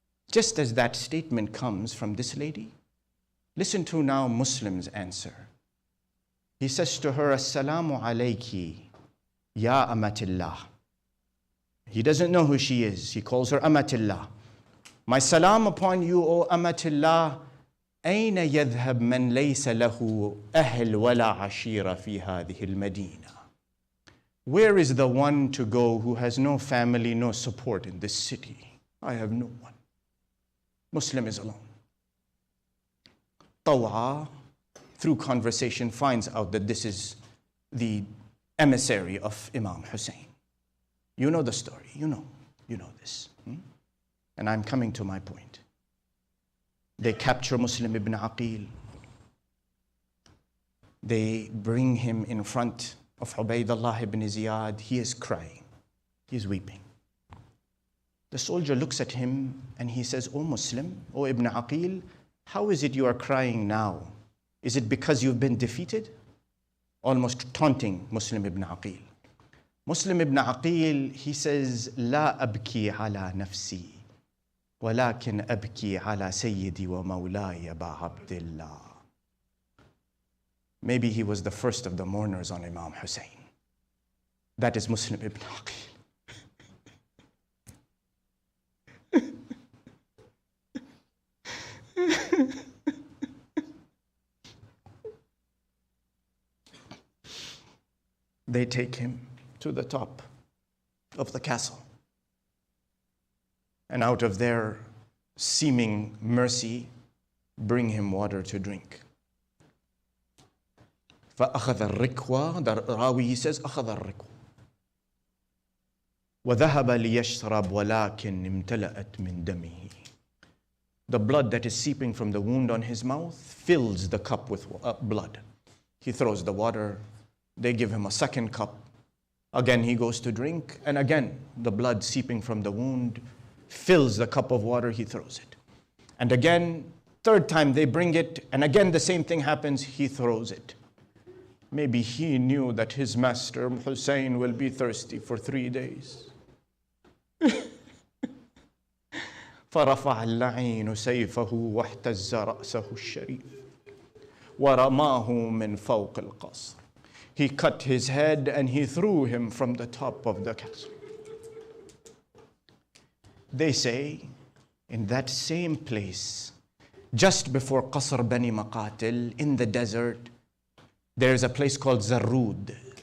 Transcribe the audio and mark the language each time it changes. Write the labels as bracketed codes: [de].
[en] Just as that statement comes from this lady, listen to now Muslim's answer. He says to her, [ar] Assalamu alayki, ya amatillah. [en] He doesn't know who she is. He calls her amatillah. My salam upon you, O amatillah. [ar] أين يذهب من ليس له أهل ولا عشيرة في هذه المدينة? [en] Where is the one to go who has no family, no support in this city? I have no one. Muslim is alone. Taw'a, through conversation, finds out that this is the emissary of Imam Hussain. You know the story. You know this. And I'm coming to my point. They capture Muslim ibn Aqil. They bring him in front of Ubaydullah ibn Ziyad. He is crying. He is weeping. The soldier looks at him and he says, O Muslim, O Ibn Aqil, how is it you are crying now? Is it because you've been defeated? Almost taunting Muslim ibn Aqil. Muslim ibn Aqil, he says, [ar] La abki ala nafsi. ولكن أبكي على سيدي ومولاي أبا عبد الله. [en] Maybe he was the first of the mourners on Imam Hussain. That is Muslim ibn Aqil. They take him to the top of the castle. And out of their seeming mercy, bring him water to drink. [ar] فأخذ الركوة, [en] the Rawi, he says, [ar] أخذ الركوة. وذهب ليشرب ولكن امتلأت من دمه. [en] The blood that is seeping from the wound on his mouth fills the cup with blood. He throws the water. They give him a second cup. Again, he goes to drink. And again, the blood seeping from the wound fills the cup of water, he throws it. And again, third time they bring it, and again the same thing happens, he throws it. Maybe he knew that his master Hussein will be thirsty for 3 days. [ar] فرفع اللعين سيفه واحتز رأسه الشريف ورماه من فوق القصر. [en] He cut his head and he threw him from the top of the castle. They say, In that same place, just before Qasr Bani Maqatil, in the desert, there's a place called Zarrud.